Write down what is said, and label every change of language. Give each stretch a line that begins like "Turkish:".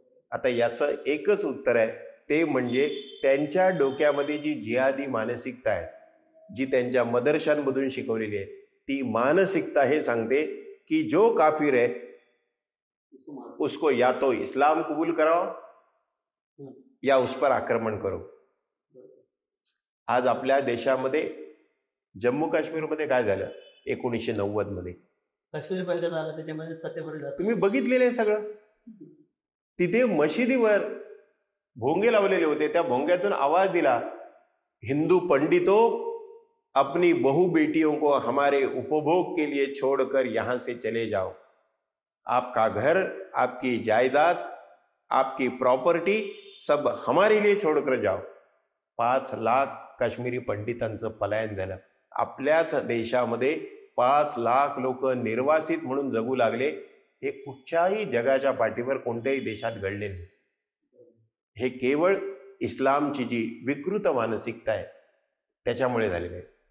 Marathi: आता याचं एकच उत्तर आहे, ते म्हणजे त्यांच्या डोक्यामध्ये जी जिहादी मानसिकता आहे, जी त्यांच्या मदरशांमधून शिकवलेली आहे, ती मानसिकता हे सांगते की
Hindi: जो काफिर है उसको या तो इस्लाम कबूल कराओ या उस पर आक्रमण करो.
Marathi: आज आपल्या देशामध्ये जम्मू काश्मीरमध्ये काय झालं 1990 मध्ये? काश्मीर पहिल्यांदा झालं, त्याच्यामध्ये सत्तेमध्ये जातो. तुम्ही बघितलेलं आहे सगळं. तिथे मशिदीवर भोंगे लावलेले होते. त्या भोंग्यातून आवाज दिला,
Hindi: हिंदू पंडितों अपनी बहु बेटियों को हमारे उपभोग के लिए छोड़कर यहां से चले जाओ. आपका घर, आपकी जायदाद, आपकी प्रॉपर्टी सब हमारे लिए छोड़कर जाओ.
Marathi: 5 लाख काश्मीरी पंडितांचं पलायन झालं. आपल्याच देशामध्ये 5 लाख लोक निर्वासित म्हणून जगू लागले. हे कुठच्याही जगाच्या पाठीवर कोणत्याही देशात घडले नाही. हे केवळ इस्लामची जी विकृत मानसिकता आहे त्याच्यामुळे झालेलं आहे.